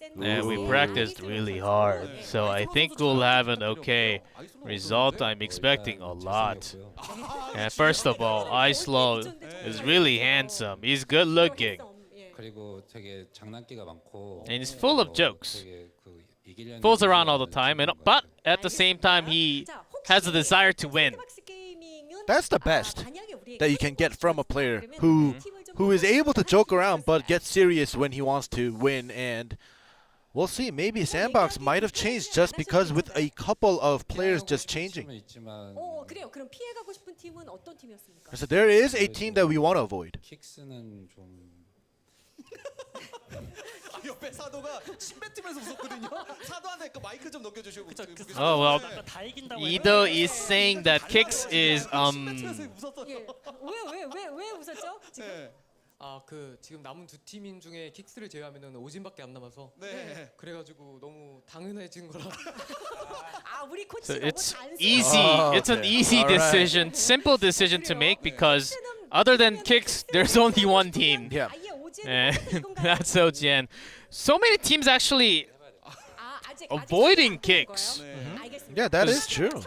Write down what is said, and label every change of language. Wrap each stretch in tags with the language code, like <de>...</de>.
<en>And we practiced really hard. So I think we'll have an okay result. I'm expecting a lot. And first of all, Ice Law is really handsome. He's good looking.</en> <ko>그리고 되게 장난기가 많고</ko> <en>And he's full of jokes.</en> <ko>되게 그 이기려는</ko> <en>Fools around all the time. But at the same time, he has a desire to win. That's the best that you can get from a player who is able to joke around but gets serious when he wants to win. And we'll see. Maybe Sandbox might have changed just because with a couple of players just changing.</en> <ko>그래요. 그럼 피해가고 싶은 팀은 어떤 팀이었습니까?</ko> <en>So there is a team that we want to avoid.</en> <ko>킥스는 좀 옆에 사도가 침 뱉으면서 웃었거든요. 사도한테 그 마이크 좀 넘겨주시고.</ko> <en>Oh well, Ido is saying that Kix is</en> <ko>왜 웃었죠? 지금? 지금 남은 두 팀인 중에 킥스를 제외하면은 오진밖에 안 남아서 그래가지고 너무 당연해진 거라. 우리 코치</ko> <en>So</en> <ko>너무</ko> <en>it's</en> <ko>단순해.</ko> <en>easy. It's an easy decision, simple decision to make because other than Kix, there's only one team. Yeah. And that's OGN. So many teams actually avoiding Kix. Yeah, that is true.</en>